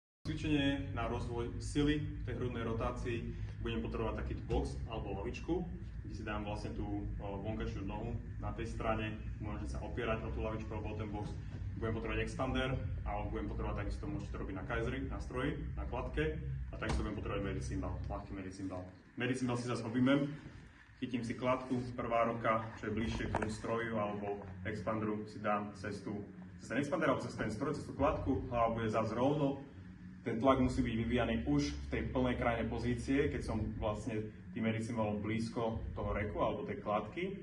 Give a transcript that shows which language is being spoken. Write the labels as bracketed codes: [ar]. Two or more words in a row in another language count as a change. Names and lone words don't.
[sk] Cvičenie na rozvoj sily v tej hrudnej rotácii budem potrebovať takýto box alebo lavičku, kde si dám vlastne tú vonkajšiu nohu na tej strane, môžem sa opierať o tú lavičku alebo o ten box. Budem potrebovať expander, alebo budem potrebovať takisto, môžete to robiť na kajzri, na stroji, na kladke, a takisto budem potrebovať [en] medicine ball, [sk] ľahký [en] medicine ball. Medicine ball [sk] si zase objímem, chytím si kladku, prvá ruka, čo je bližšie k tomu stroju alebo expanderu, si dám cez ten expander alebo cez ten stroj, cez tú kladku, hlava bude zase rovno. Ten tlak musí byť vyvíjaný už v tej plnej krajnej pozície, keď som vlastne tým [en] medicine ballom [sk] blízko toho reku alebo tej kladky.